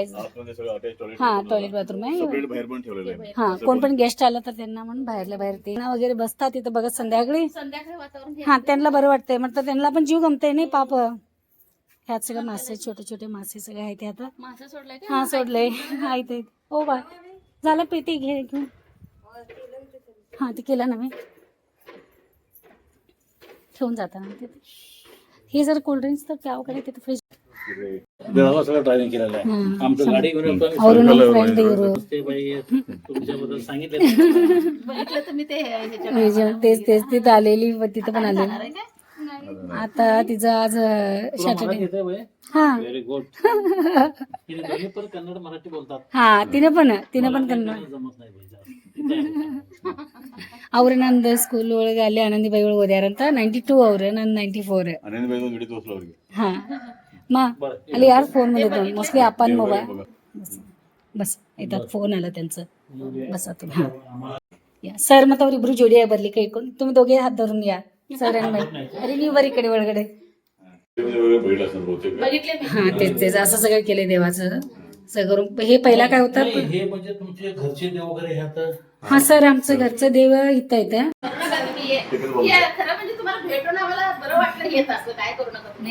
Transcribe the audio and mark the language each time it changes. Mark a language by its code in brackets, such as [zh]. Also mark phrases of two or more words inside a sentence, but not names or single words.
[mr] हा, टॉयलेट बाथरूम आहे. बाहेर पण ठेवलेलं आहे. हा, कोण पण गेस्ट आलं तर त्यांना म्हणून बाहेरल्या बाहेर ते वगैरे बसतात तिथं बघत संध्याकाळी. वातावरण हा, त्यांना बरं वाटतंय. म्हटलं त्यांना पण जीव गमतंय नाही पाप. ह्यात सगळं मासे, छोटे छोटे मासे सगळे आहेत आता. मासा सोडलाय का? हा, सोडलंय. आहेत. हो बा, झालं पेटी घेऊन. हा, ते केलं ना मी ठेवून जाताना तिथे. हे जर कोल्ड्रिंक्स तर गावाकडे तिथे फ्रीज. सगळं ड्रायव्हिंग केलेलं आहे. आमचं गाडी घेऊन येतो. फ्रेंड ते बाई तुमच्याबद्दल सांगितलं. बघितलं तुम्ही ते तेच तिथं आलेली, तिथं पण आलेली. आता तिचं आज सॅटर्डे. हा [en] Very good. [mr] पण कन्नड मराठी बोलतात. हा, तिने पण कन्नड. जमत नाही. [kn] ಅವ್ರು ನಂದು ಸ್ಕೂಲ್ ಒಳಗೆ ಅಲ್ಲಿ ಆನಂದಿಬಾಯಿ ಒಳಗೆ ಓದ್ಯಾರಂತ 92 ಅವ್ರು ನಂದು 94. ಅನಂತ ಒಂದು ವಿಡಿಯೋ ತೋರಿಸಲು ಅವ್ರಿಗೆ ಹಾಂ ಮಾ ಅಲ್ಲಿ ಯಾರು [mr] फोन मध्ये मोस्टली आपण मोबाईल बस येतात फोन आला त्यांचं बसा तुम्ही हां या सर मग [kn] ಅವರಿಬ್ರು ಜೋಡಿಯಾಗಿ ಬರ್ಲಿಕ್ಕೆ ಇಟ್ಕೊಂಡು [mr] तुम्ही दोघे हात धरून या सर आणि बाई अरे ನೀವು बरी इकडे ಒಳಗಡೆ बघितलं असेल बहुतेक बघितले मी. हां तेच असं सगळं केलंय देवाचं सगळं हे पहिला काय होतं नाही, हे म्हणजे तुमचे घरचे देव वगैरे ह्यात हां सर आमचं घरचं देव इथं येतं हे खरं म्हणजे तुम्हाला भेटून आम्हाला बरं वाटलं येत असं काय करू नका तुम्ही.